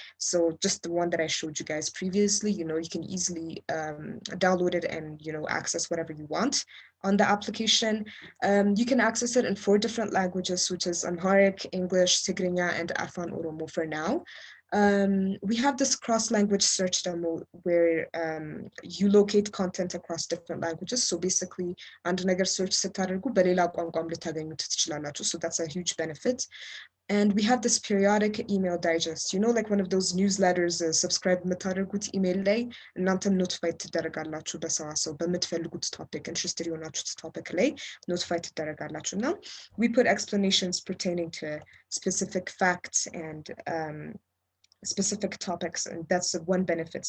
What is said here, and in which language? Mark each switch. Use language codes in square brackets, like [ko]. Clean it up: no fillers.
[en] So just the one that I showed you guys previously, you can easily download it and access whatever you want on the application. You can access it in 4 different languages, which is Amharic, English, Tigrinya, and Afan Oromo for now. We have this cross-language search demo where you locate content across different languages. [am] So basically, አንድ ነገር search ስታደርጉ በሌላ ቋንቋም ልታገኙት ትችላላችሁ. [en] So that's a huge benefit. And we have this periodic email digest, like one of those newsletters, subscribe የምታደርጉት email ላይ እናንተም notified ትደረጋላችሁ [am] በሰዋሰው በምትፈልጉት [en] topic, interested የሆናችሁት topic ላይ notified ትደረጋላችሁ. Now, we put explanations pertaining to specific facts and specific topics, and that's one benefit.